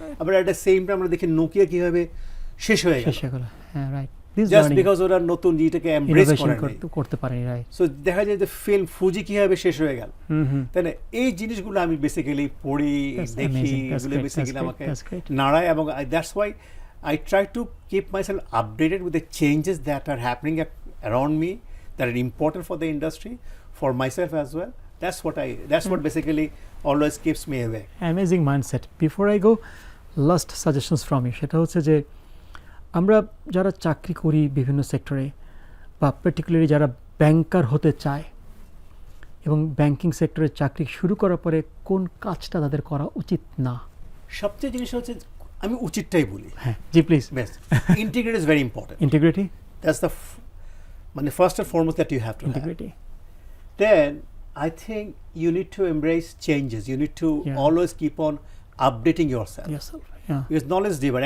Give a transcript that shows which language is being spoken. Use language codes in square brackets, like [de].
[bn] আবার একটা সেম আমরা দেখি নোকিয়া কীভাবে শেষ হয়ে গেল, জাস্ট বিকজ ওরা নতুন জিটাকে এমব্রেস করতে পারেনি। সো দেখা যায় যে ফিল্ম ফুজি কীভাবে শেষ হয়ে গেল, তাই না? এই জিনিসগুলো আমি বেসিক্যালি পড়ি, দেখি, এগুলো বেসিক্যালি আমাকে নাড়ায়, এবং [en] That's why I try to keep myself updated with the changes that are happening around me that are important for the industry, for myself as well. That's what basically always keeps me awake. Amazing mindset. Before I go, last suggestions from you. [bn] সেটা হচ্ছে যে আমরা যারা চাকরি করি বিভিন্ন সেক্টরে, বা পার্টিকুলারলি যারা ব্যাংকার হতে চায় এবং ব্যাংকিং সেক্টরে চাকরি শুরু করার পরে কোন কাজটা তাদের করা উচিত না, সবচেয়ে জিনিস হচ্ছে আমি উচিতটাই বলি। হ্যাঁ জি please. [en] Best integrity is very important. Integrity, that's the মানে first and foremost that you have to have. Integrity. Then I think you need to embrace changes. You need to always keep on updating yourself. Because knowledge is deeper.